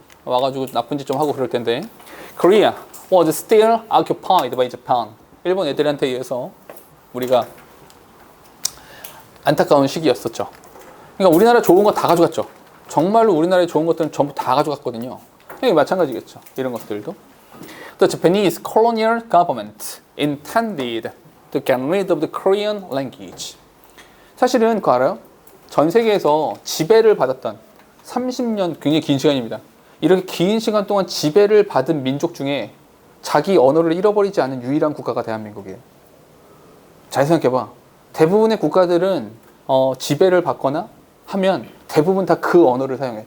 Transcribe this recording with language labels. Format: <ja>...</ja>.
<ko>와가지고 나쁜 짓 좀 하고 그럴 텐데</ko> <en>Korea was still occupied by Japan.</en> <ko>일본 애들한테 의해서 우리가 안타까운 시기였었죠. 그러니까 우리나라 좋은 거 다 가져갔죠. 정말로 우리나라에 좋은 것들은 전부 다 가져갔거든요. 이게 마찬가지겠죠. 이런 것들도.</ko> <en>The Japanese colonial government intended to get rid of the Korean language.</en> <ko>사실은 그거 알아요? 전 세계에서 지배를 받았던 30년 굉장히 긴 시간입니다. 이렇게 긴 시간 동안 지배를 받은 민족 중에 자기 언어를 잃어버리지 않은 유일한 국가가 대한민국이에요. 잘 생각해봐. 대부분의 국가들은 지배를 받거나 하면 대부분 다 그 언어를 사용해요.</ko>